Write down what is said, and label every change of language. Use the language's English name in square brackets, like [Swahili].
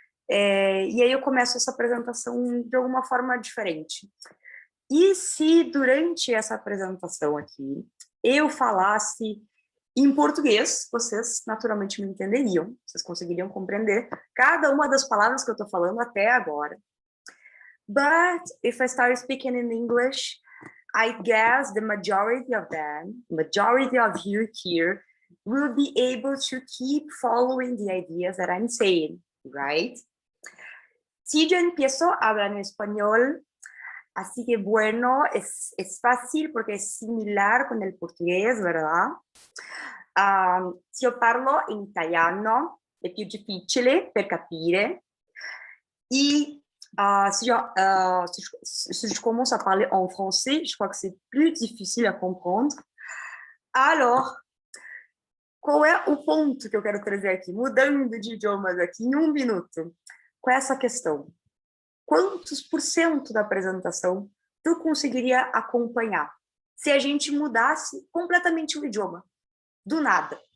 [Portuguese] E aí eu começo essa apresentação de alguma forma diferente. E se durante essa apresentação aqui eu falasse em português, vocês naturalmente me entenderiam, vocês conseguiriam compreender cada uma das palavras que eu estou falando até agora. [English] But if I start speaking in English, I guess the majority of you here, will be able to keep following the ideas that I'm saying, right? [Spanish] Si yo empiezo a hablar en español, Así que bueno, es fácil porque es similar con el portugués, ¿verdad? [Italian] Se io parlo in italiano è più difficile per capire. [French] Et si je commence à parler en français, je crois que c'est plus difficile à comprendre. Alors, [Portuguese] qual é o ponto que eu quero trazer aqui? Mudando de idiomas aqui em um minuto. Qual é essa questão? Quantos por cento da apresentação tu conseguiria acompanhar se a gente mudasse completamente o idioma? Do nada.